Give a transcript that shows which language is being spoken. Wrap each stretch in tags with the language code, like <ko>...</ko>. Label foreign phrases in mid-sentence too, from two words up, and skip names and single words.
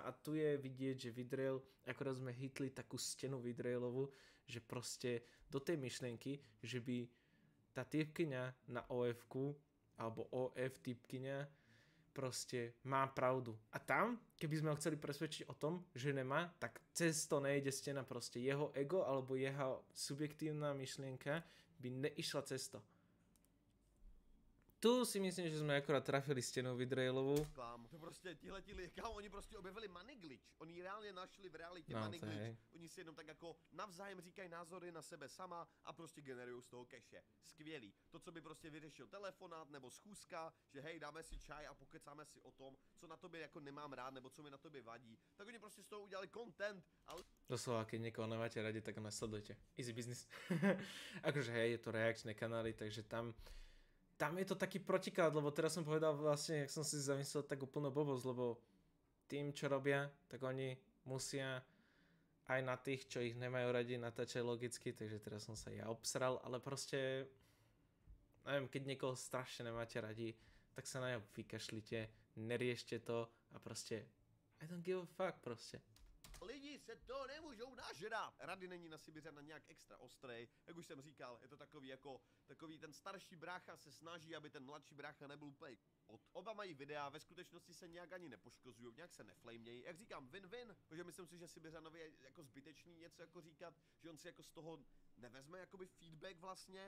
<sk>A tu je vidieť, že Vidrel, akorát sme hitli takú stenu Vidrelovú, že proste do tej myšlienky, že by tá typkyňa na OF-ku, alebo OF typkyňa, proste má pravdu. A tam, keby sme ho chceli presvedčiť o tom, že nemá, tak cez to nejde stena proste. Jeho ego alebo jeho subjektívna myšlienka by neišla cez to. Tu si myslím, že sme akorát trafili stenu Vidrejlovú.</sk> <cs>To prostě tihleti lidi, oni prostě objevili</cs> <en>money glitch.</en> <cs>Oni reálně našli v realitě No, money to je. glitch. Oni si jenom tak jako navzájem říkají názory na sebe sama a prostě generují z toho keše. Skvělý. To, co by prostě vyřešil telefonát nebo schůzka, že hej, dáme si čaj a pokecáme si o tom, co na tobě jako nemám rád nebo co mi na tobě vadí. Tak oni prostě z toho udělali content, ale</cs> <sk>Doslova, keď niekoho nemáte radi, tak ho nasledujte.</sk> <en>Easy business.</en> <sk>Akože hej, je to reakčné kanály, takže tam je to taký protiklad, lebo teraz som povedal vlastne, jak som si zamyslel, tak úplne blbosť, lebo tým, čo robia, tak oni musia aj na tých, čo ich nemajú radi, natáčať logicky, takže teraz som sa ja obsral, ale proste, neviem, keď niekoho strašne nemáte radi, tak sa na ňo vykašlite, neriešte to a proste</sk> <en>I don't give a fuck</en> <sk>proste.</sk> <cs>lidi se to nemůžou nažrat. Rady není na Sibiřana nějak extra ostrej, jak už jsem říkal, je to takový jako, takový ten starší brácha se snaží, aby ten mladší brácha nebyl úplně Oba mají videa, ve skutečnosti se nějak ani nepoškozují, nějak se neflamějí. Jak říkám, win-win, protože myslím si, že Sibiřanovi je jako zbytečný něco jako říkat, že on si jako z toho nevezme jakoby feedback vlastně.</cs>